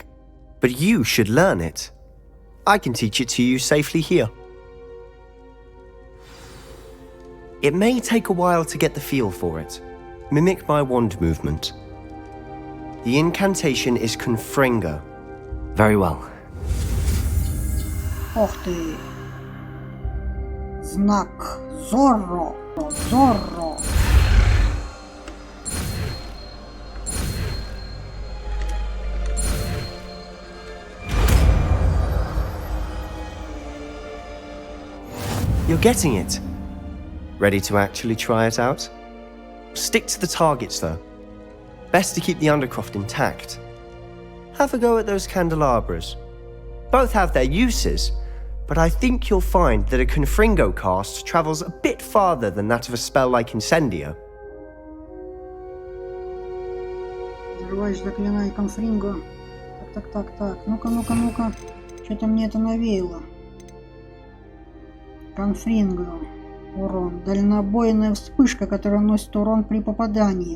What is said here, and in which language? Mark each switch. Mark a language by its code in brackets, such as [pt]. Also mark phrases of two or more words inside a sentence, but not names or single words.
[en] But you should learn it. I can teach it to you safely here. It may take a while to get the feel for it. Mimic my wand movement. The incantation is Confringo. Very well. [ru] Ох ты. Знак Зорро. Зорро. [en] You're getting it. Ready to actually try it out? Stick to the targets, though. Best to keep the Undercroft intact. Have a go at those candelabras. Both have their uses, but I think you'll find that a Confringo cast travels a bit farther than that of a spell like Incendio. [ru] Взрываешь заклинание Конфринго. Так. Ну-ка. Что-то мне это навеяло. Конфринго. Урон. Дальнобойная вспышка, которая наносит урон при попадании.